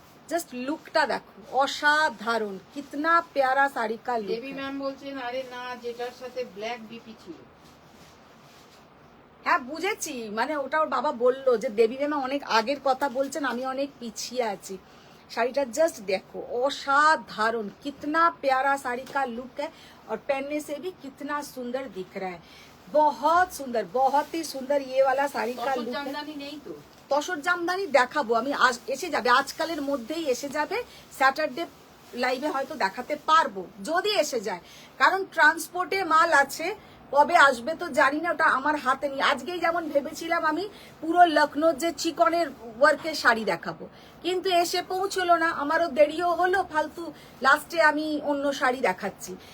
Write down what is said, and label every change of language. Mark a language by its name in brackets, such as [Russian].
[Bangla] Just লুকটা দেখো, অসাধারণ, [Hindi] কিতনা প্যারা শাড়ি কা লুক। [Bangla] দেবী ম্যাম বলছেন আরে না, যেটার সাথে ব্ল্যাক বিপি ছিল। হ্যাঁ বুঝেছি, মানে ওটা ওর বাবা বললো যে দেবী ম্যাম অনেক আগের কথা বলছেন, আমি অনেক পিছিয়ে আছি। শাড়িটা জাস্ট দেখো, অসাধারণ, [Hindi] कितना प्यारा साड़ी का लुक है और पहनने से भी कितना सुंदर दिख रहा है, बहुत सुंदर, बहुत ही सुंदर ये वाला साड़ी का लुक है। [Bangla] জামদানি নেই তো? তসর জামদানি দেখাবো আমি, এসে যাবে, আজকালের মধ্যেই এসে যাবে, স্যাটারডে লাইভে হয়তো দেখাতে পারবো যদি এসে যায়, কারণ ট্রান্সপোর্টে মাল আছে, কবে আসবে তো জানি না, ওটা আমার হাতে নেই। আজকেই যেমন ভেবেছিলাম আমি পুরো লখনৌর যে চিকনের ওয়ার্কের শাড়ি দেখাবো, কিন্তু এসে পৌঁছলো না, আমারও দেরিও হলো ফালতু, লাস্টে আমি অন্য শাড়ি দেখাচ্ছি।